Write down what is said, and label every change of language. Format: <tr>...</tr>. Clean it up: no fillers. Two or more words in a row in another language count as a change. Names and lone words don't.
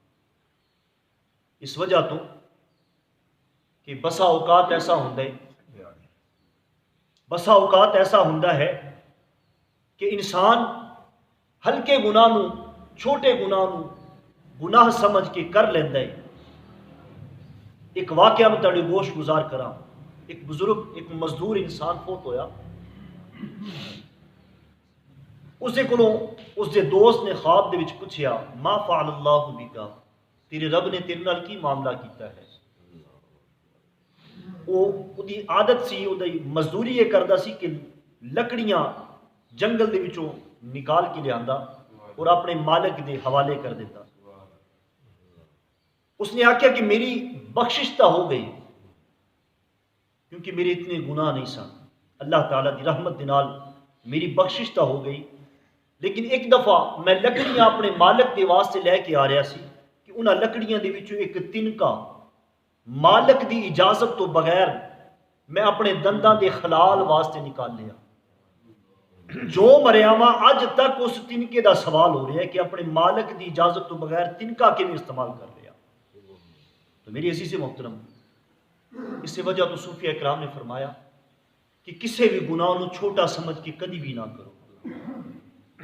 <pa>اس وجہ تو کہ بسا اوقات ایسا ہوتا ہے کہ انسان ہلکے گناہ نو چھوٹے گناہ نو گناہ سمجھ کے کر لیندہ ہے۔ ایک واقعہ میں تڑی گوش گزار کرا، ایک بزرگ ایک مزدور انسان فوت ہویا، اس دے دوست نے خواب دے وچ پوچھیا</pa> <ar>ما فعل اللہ بکا،</ar> <pa>تیرے رب نے تیرے نال کی معاملہ کیتا ہے؟ وہ دی عادت سی، وہ دی مزدوری یہ کردا سی کہ لکڑیاں جنگل دے وچوں نکال کے لے آندا اور اپنے مالک دے حوالے کر دیتا۔ اس نے آکھیا کہ میری بخشش تا ہو گئی کیونکہ میرے اتنے گناہ نہیں سن، اللہ تعالیٰ دی رحمت دے نال میری بخشش تا ہو گئی، لیکن ایک دفعہ میں لکڑیاں اپنے مالک دے واسطے لے کے آ رہا سی کہ انہاں لکڑیاں دے وچوں ایک تنکا مالک دی اجازت تو بغیر میں اپنے دنداں دے خلال واسطے نکال لیا۔ جو مریاواں اج تک اس تنکے دا سوال ہو رہا ہے کہ اپنے مالک دی اجازت تو بغیر تنکا کیوں استعمال کر رہا۔ تو میری عزیز محترم، اس سے وجہ تو صوفیہ اکرام نے فرمایا کہ کسی بھی گناہ نو چھوٹا سمجھ کے کدی بھی نہ کرو۔</pa>